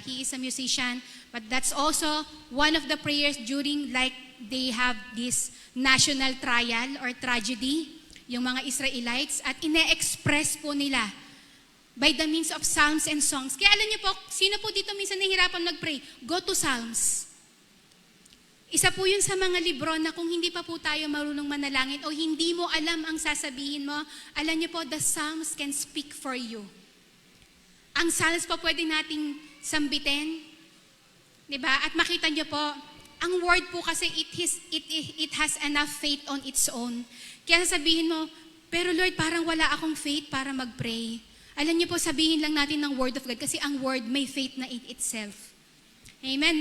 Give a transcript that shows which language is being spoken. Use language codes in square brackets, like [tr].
[en] He is a musician, but that's also one of the prayers during like they have this national trial or tragedy, [tl] yung mga Israelites, at ine-express po nila [en] by the means of psalms and songs. [tl] Kaya alam niyo po, sino po dito minsan nahihirapan mag-pray? [en] Go to Psalms. [tl] Isa po yun sa mga libro na kung hindi pa po tayo marunong manalangin o hindi mo alam ang sasabihin mo, alam niyo po, [en] the Psalms can speak for you. [tl] Ang Psalms po pwede nating sambitin, di ba? At makita niyo po, ang word po kasi [en] it has enough faith on its own. [tl] Kaya sabihin mo, pero Lord, parang wala akong faith para mag-pray. Alam niyo po, sabihin lang natin ng word of God kasi ang word may faith na it itself. Amen.